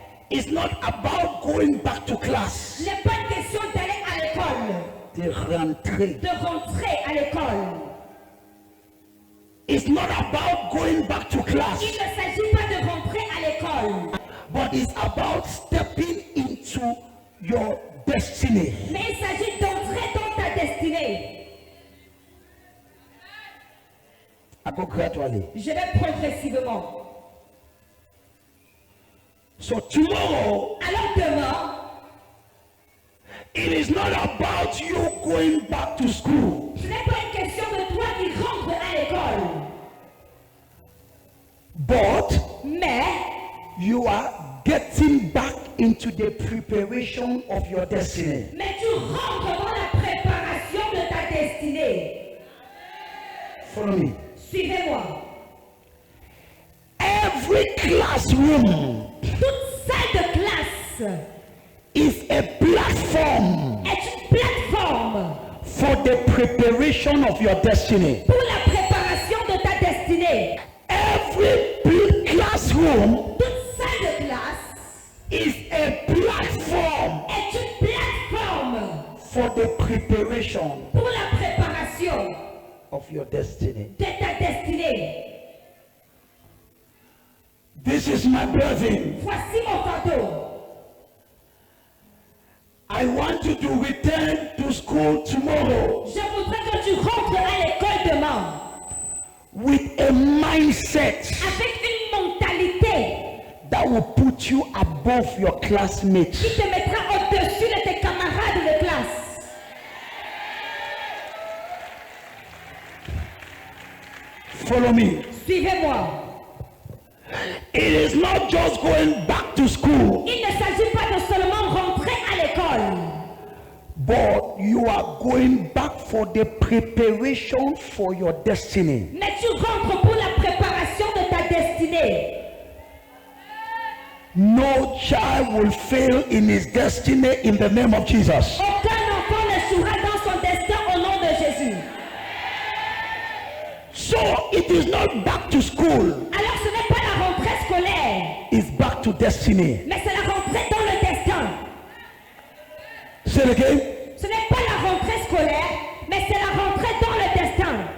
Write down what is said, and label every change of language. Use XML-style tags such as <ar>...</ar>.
<en>is not about going back to class.</en> <fr>n'est pas une question d'aller à l'école, De rentrer. de rentrer à l'école.</fr> <en>It's not about going back to</en> <fr>Il</fr> <en>class,</en> <fr>ne s'agit pas de rentrer à l'école,</fr> <en>but it's about stepping into your destiny.</en> <fr>mais il s'agit d'entrer dans ta destinée.</fr> <en>I go gradually.</en> <fr>Je vais progressivement.</fr> <en>So tomorrow,</en> <fr>Alors demain,</fr> <en>it is not about you going back to school,</en> <fr>ce n'est pas une question de toi qui rentre à l'école,</fr> <en>but</en> <fr>mais</fr> <en>you are getting back into the preparation of your destiny.</en> <fr>tu rentres dans la préparation de ta destinée.</fr> <en>Follow me.</en> <fr>Suivez-moi.</fr> <en>Every classroom</en> <fr>Toute salle de classe</fr> <en>is a platform</en> <fr>est une plateforme</fr> <en>for the preparation of your destiny.</en> <fr>pour la préparation de ta destinée.</fr> <en>Every classroom</en> <fr>Toute salle de classe</fr> <en>is a platform</en> <fr>est une plateforme</fr> <en>for the preparation</en> <fr>pour la préparation</fr> <en>of your destiny.</en> <fr>de ta destinée.</fr> <en>This is my burden.</en> <fr>Voici mon fardeau.</fr> <en>I want you to return to school tomorrow</en> <fr>Je voudrais que tu rentres à l'école demain</fr> <en>with a mindset</en> <fr>avec une mentalité</fr> <en>that will put you above your classmates.</en> <fr>qui te mettra au-dessus de tes camarades de classe.</fr> <en>Follow me.</en> <fr>Suivez-moi.</fr> <en>It is not just going back to school,</en> <fr>Il ne s'agit pas de seulement rentrer à l'école,</fr> <en>but you are going back for the preparation for your destiny.</en> <fr>mais tu rentres pour la préparation de ta destinée.</fr> <en>No child will fail in his destiny in the name of Jesus.</en> <fr>Aucun enfant n'échouera dans son destin au nom de Jésus.</fr> <en>So it is not back to school,</en> <fr>Alors ce n'est pas la rentrée scolaire,</fr> <en>it's back to destiny.</en> <fr>mais c'est la rentrée dans le destin.</fr> <en>Say it again.</en> <fr>Ce n'est pas la rentrée scolaire, mais c'est la rentrée dans le destin.</fr>